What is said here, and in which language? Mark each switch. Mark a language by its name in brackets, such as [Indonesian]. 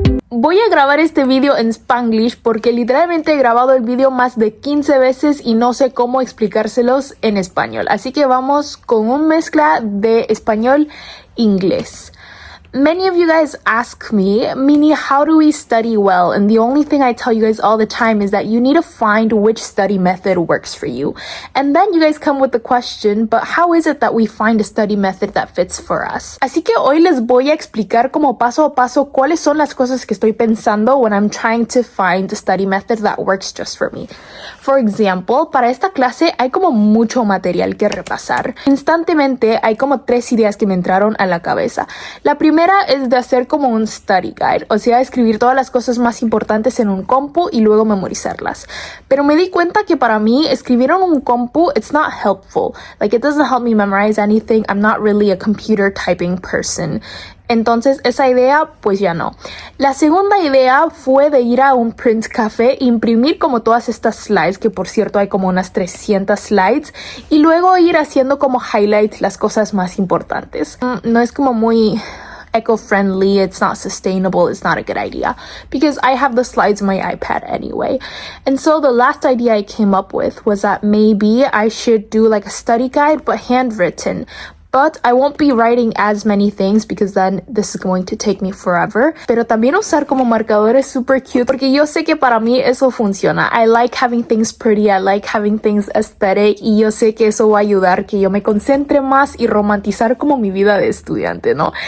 [Spanish] Voy a grabar este video en Spanglish porque literalmente he grabado el video más de 15 veces y no sé cómo explicárselos en español. Así que vamos con una mezcla de español-inglés. [English] Many of you guys ask me, Mini, how do we study well? And the only thing I tell you guys all the time is that you need to find which study method works for you. And then you guys come with the question, but how is it that we find a study method that fits for us? [Spanish] Así que hoy les voy a explicar como paso a paso cuáles son las cosas que estoy pensando [English] when I'm trying to find a study method that works just for me. For example, [Spanish] para esta clase hay como mucho material que repasar. Instantemente hay como 3 ideas que me entraron a la cabeza. La primera es de hacer como un study guide, o sea, escribir todas las cosas más importantes en un compu y luego memorizarlas. Pero me di cuenta que para mí escribir en un compu, [English] it's not helpful. Like, it doesn't help me memorize anything. I'm not really a computer typing person. [Spanish] Entonces esa idea pues ya no. La segunda idea fue de ir a un print café, imprimir como todas estas slides, que por cierto hay como unas 300 slides, y luego ir haciendo como highlight las cosas más importantes. No es como muy eco-friendly, [English] it's not sustainable, it's not a good idea because I have the slides on my iPad anyway. And so the last idea I came up with was that maybe I should do like a study guide but handwritten. But I won't be writing as many things because then this is going to take me forever. [Spanish] Pero también usar como marcadores super cute porque yo sé que para mí eso funciona. [English] I like having things pretty, I like having things aesthetic [Spanish] y yo sé que eso va a ayudar que yo me concentre más y romantizar como mi vida de estudiante, ¿no?